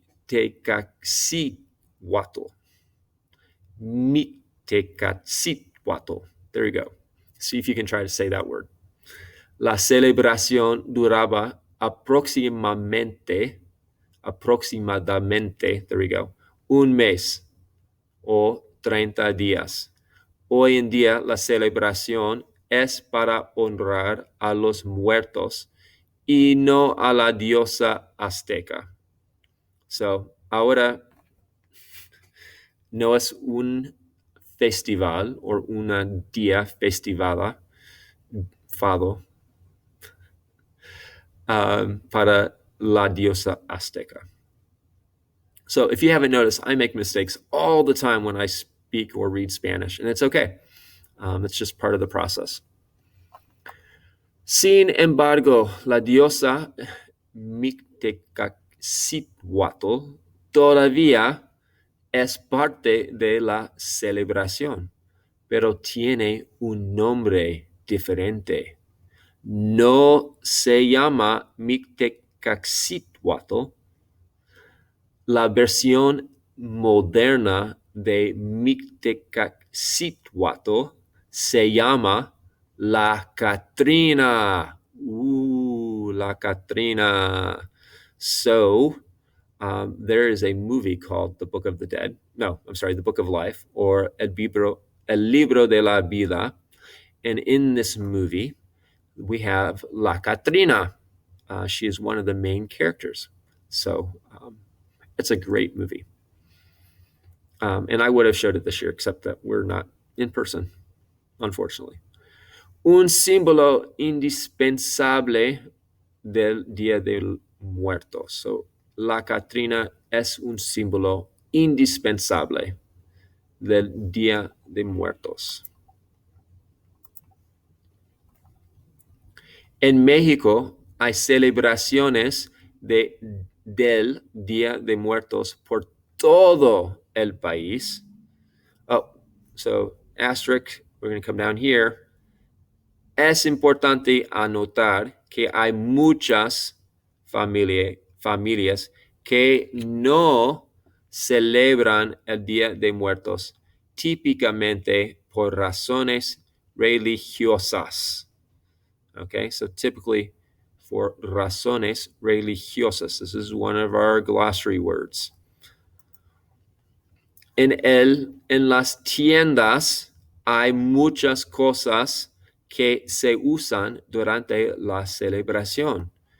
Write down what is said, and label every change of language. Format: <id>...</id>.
<en>Mictecacitl. Mictecacitl. There you go. See if you can try to say that word.</en> <es>La celebración duraba aproximadamente,</es> <en>there we go,</en> <es>un mes o 30 días. Hoy en día la celebración es para honrar a los muertos y no a la diosa azteca. So, ahora no es un festival o una día festivada, fado, para la diosa azteca.</es> <en>So if you haven't noticed, I make mistakes all the time when I speak or read Spanish, and it's okay. It's just part of the process.</en> <es>Sin embargo, la diosa Mictecacitl todavía es parte de la celebración, pero tiene un nombre diferente. No se llama Mictecacitl. La versión moderna de Mictecacitl se llama La Catrina. La Catrina.</es> <en>So, there is a movie called The Book of the Dead. No, I'm sorry, The Book of Life, or</en> <es>El Libro de la Vida.</es> <en>And in this movie, we have La Catrina. She is one of the main characters. So it's a great movie. And I would have showed it this year, except that we're not in person, unfortunately.</en> <es>Un símbolo indispensable del Día de Muertos. So, La Catrina es un símbolo indispensable del Día de Muertos. En México hay celebraciones del Día de Muertos por todo el país.</es> <en>Oh, so asterisk, we're going to come down here.</en> <es>Es importante anotar que hay muchas familias que no celebran el Día de Muertos, típicamente por razones religiosas.</es> <en>Okay, so typically for</en> <es>razones religiosas.</es> <en>This is one of our glossary words.</en> <es>En las tiendas hay muchas cosas que se usan durante la celebración.</es>